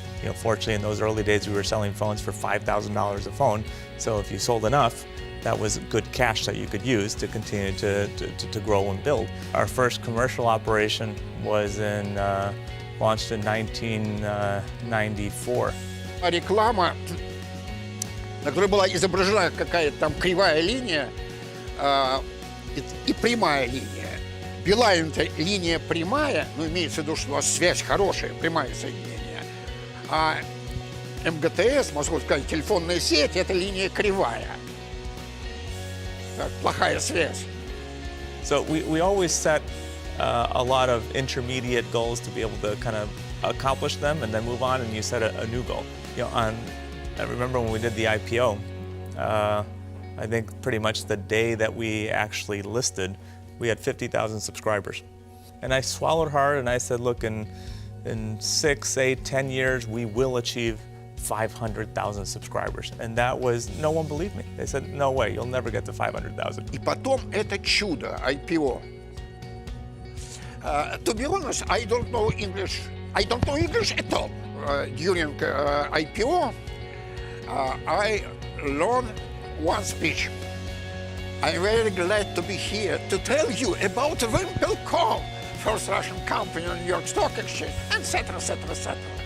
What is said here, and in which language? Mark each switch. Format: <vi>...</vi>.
<en>You know, fortunately, in those early days, we were selling phones for $5,000 a phone. So if you sold enough, that was good cash that you could use to continue to grow and build. Our first commercial operation was launched in 1994.</en> <ru>Реклама, на которой была изображена какая-то там кривая линия и прямая линия. Beeline — это линия прямая, но имеется в виду, что у вас связь хорошая, прямое соединение. А МГТС, можно сказать, телефонная сеть — это линия кривая. Так, плохая связь.</ru> <en>So we always set a lot of intermediate goals to be able to kind of accomplish them and then move on, and you set a new goal. You know, I remember when we did the IPO, I think pretty much the day that we actually listed, we had 50,000 subscribers. And I swallowed hard and I said, look, in 6, 8, 10 years, we will achieve 500,000 subscribers. And that was, no one believed me. They said, no way, you'll never get to 500,000.</en> <ru>И потом это чудо, IPO.</ru> <en>To be honest, I don't know English at all. During IPO, I learned one speech. I'm very glad to be here to tell you about Wymplkom, first Russian company on New York Stock Exchange, etc., etc., etc.</en>